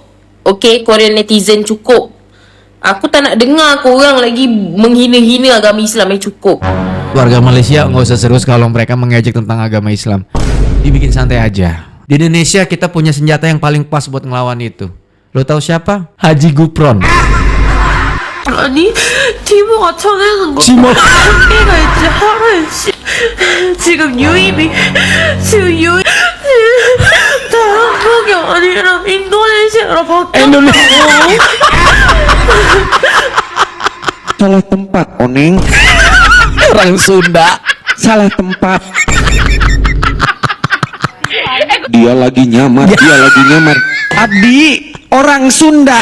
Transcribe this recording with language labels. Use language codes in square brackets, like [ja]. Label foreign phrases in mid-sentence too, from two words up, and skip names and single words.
[ms] Okay, [en] Korean netizen [ms] cukup. Aku tak nak dengar korang lagi menghina-hina agama Islam. Cukup. [id] Warga Malaysia nggak usah serius kalau mereka mengejek tentang agama Islam. Dibikin santai aja. Di Indonesia kita punya senjata yang paling pas buat ngelawan itu. Lo tahu siapa? Haji Gupron. [ko] 아니 티모가 쳐내는 거 티모. 한계가 있지 하루씨 지금 유입이 다 한국이 아니라 인도네시아로 바뀌었다고. [id] Salah tempat, Oneng. Orang Sunda. Salah tempat. Dia lagi nyamar. Abdi, orang Sunda.